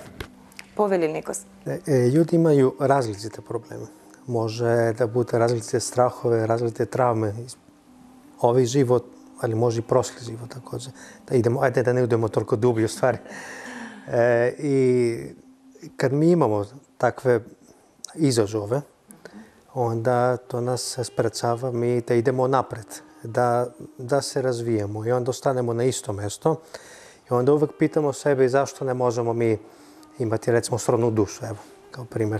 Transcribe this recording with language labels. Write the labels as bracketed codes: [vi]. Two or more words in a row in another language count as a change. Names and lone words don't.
[mk] Повели, Никос. [sr] Људи имају различите проблеми. Може да буде различите страхове, различите травме. Овој живот, али може и прошли живот, такоđe. Да идемо, ајде да не идемо толку дуби у ствари. И kad mi imamo takve izazove, onda to nas sprečava mi da idemo napred, da se razvijemo i onda ostanemo na isto mesto i onda uvek pitamo sebe zašto ne možemo mi imati recimo srodnu dušu, evo, kao primjer.